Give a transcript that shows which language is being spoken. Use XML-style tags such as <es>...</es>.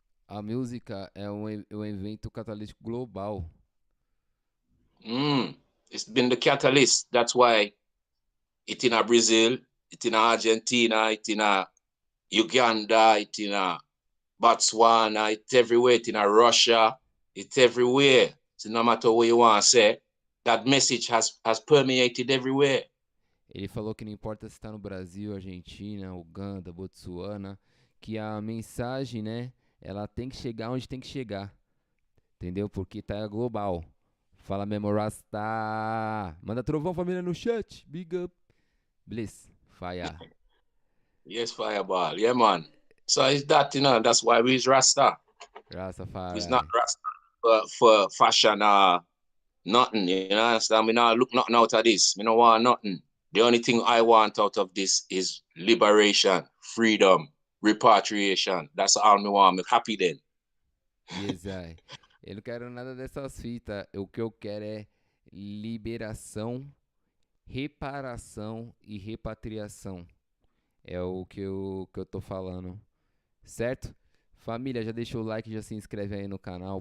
<pt>a música é um evento catalítico global.</pt> <en>It's been the catalyst. That's why it's in Brazil, it's in Argentina, it's in Uganda, it's in Botswana, it's everywhere, it's in Russia, it's everywhere. So no matter what you want to say, that message has permeated everywhere.</en> <pt>Ele falou que não importa se está no Brasil, Argentina, Uganda, Botsuana, que a mensagem, né, ela tem que chegar onde tem que chegar, entendeu? Porque tá global. Fala mesmo, Rasta. Manda trovão, família, no chat.</pt> <en>Big up. Bliss. Fire. Yes, Fireball. Yeah, man. So it's that, you know, that's why we's Rasta. Rastafari. It's not Rasta for fashion or nothing, you know, understand? We not look nothing out of this. We don't want nothing. The only thing I want out of this is liberation, freedom, repatriation. That's all me want. I'm happy then. Yes, I.</en> <pt>Eu não quero nada dessas fitas. O que eu quero é liberação, reparação e repatriação. É o que eu tô falando. Certo? Família, já deixa o like, já se inscreve aí no canal.</pt>